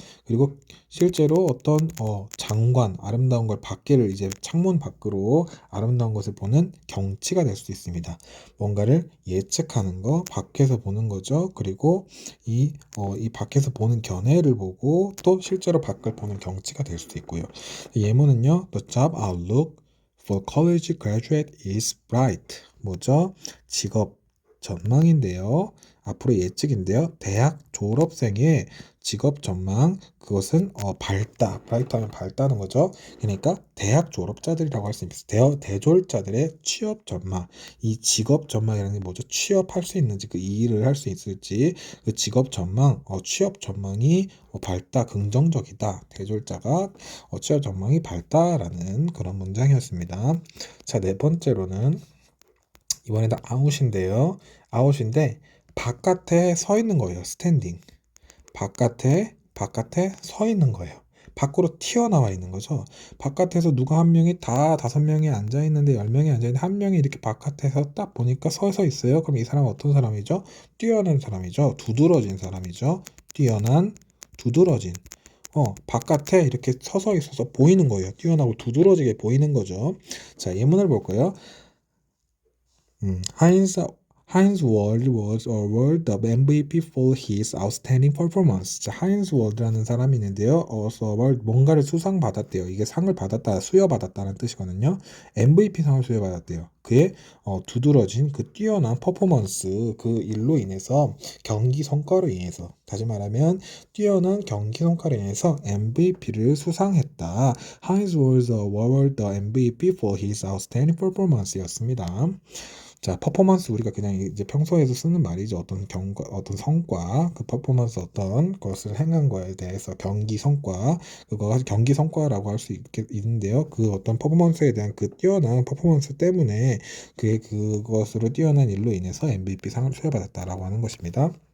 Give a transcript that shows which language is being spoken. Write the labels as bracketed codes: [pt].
[ko] 그리고 실제로 어떤 장관, 아름다운 걸 밖에를 이제 창문 밖으로 아름다운 것을 보는 경치가 될 수도 있습니다. 뭔가를 예측하는 거, 밖에서 보는 거죠. 그리고 이 밖에서 보는 견해를 보고 또 실제로 밖을 보는 경치가 될 수도 있고요. 예문은요, [en] The job outlook for college graduate is bright. [ko] 뭐죠? 직업 전망인데요. 앞으로 예측인데요. 대학 졸업생의 직업 전망 그것은 밝다. 브라이트하면 밝다는 거죠. 그러니까 대학 졸업자들이라고 할 수 있습니다. 대졸자들의 취업 전망. 이 직업 전망이라는 게 뭐죠? 취업할 수 있는지 그 일을 할 수 있을지 그 직업 전망, 취업 전망이 밝다, 긍정적이다. 대졸자가 취업 전망이 밝다라는 그런 문장이었습니다. 자, 네 번째로는 이번에도 아웃인데요. 아웃인데 바깥에 서 있는 거예요. 스탠딩. 바깥에 서 있는 거예요. 밖으로 튀어나와 있는 거죠. 바깥에서 누가 한 명이 다 5명이 앉아 있는데 10명이 앉아 있는데 한 명이 이렇게 바깥에서 딱 보니까 서서 있어요. 그럼 이 사람은 어떤 사람이죠? 뛰어난 사람이죠. 두드러진 사람이죠. 뛰어난 두드러진. 바깥에 이렇게 서서 있어서 보이는 거예요. 뛰어나고 두드러지게 보이는 거죠. 자, 예문을 볼까요? 하인스 [en] Heinz Ward was awarded the MVP for his outstanding performance. [ko] 자, 하인즈 월드라는 사람이 있는데요. 뭔가를 수상받았대요. 이게 상을 받았다, 수여받았다는 뜻이거든요. MVP 상을 수여받았대요. 그의 두드러진 그 뛰어난 퍼포먼스, 그 일로 인해서 경기 성과로 인해서, 다시 말하면 뛰어난 경기 성과로 인해서 MVP를 수상했다. [en] Heinz was awarded the MVP for his outstanding performance였습니다. [ko] 자, 퍼포먼스 우리가 그냥 이제 평소에서 쓰는 말이죠. 어떤 성과, 그 퍼포먼스 어떤 것을 행한 거에 대해서 경기 성과, 그거가 경기 성과라고 할 수 있는데요. 그 어떤 퍼포먼스에 대한 그 뛰어난 퍼포먼스 때문에 그것으로 뛰어난 일로 인해서 MVP 상을 수여받았다라고 하는 것입니다.